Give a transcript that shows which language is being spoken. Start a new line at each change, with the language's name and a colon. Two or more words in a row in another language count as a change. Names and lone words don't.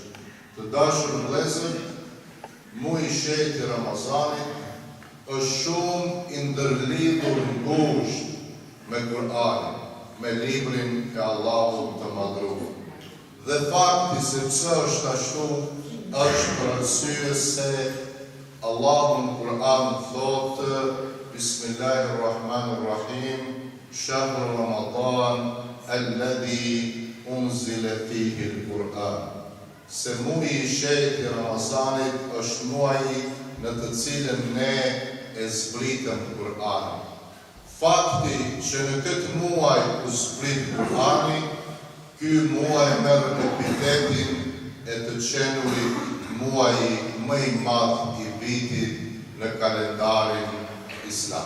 Albanian: Të dashur vëllezër, muaji i shenjtë i Ramazanit është shumë i ndërlidhur ngushtë me Kur'anin, me librin e Allahut të madhruar. Dhe fakti se pse është ashtu është për arsye se Allahu në Kur'an thotë
Arabic: بسم الله الرحمن الرحيم شهر رمضان الذي أنزل فيه القرآن.
Albanian: Se muaji i shenjtë i Ramazanit është muaji në të cilën ne e zbritëm Kur'anin. Fakti që në këtë muaj u zbrit Kur'ani, ky muaj merr epitetin e të qenurit muaji më i madh i vitit në kalendarin islam.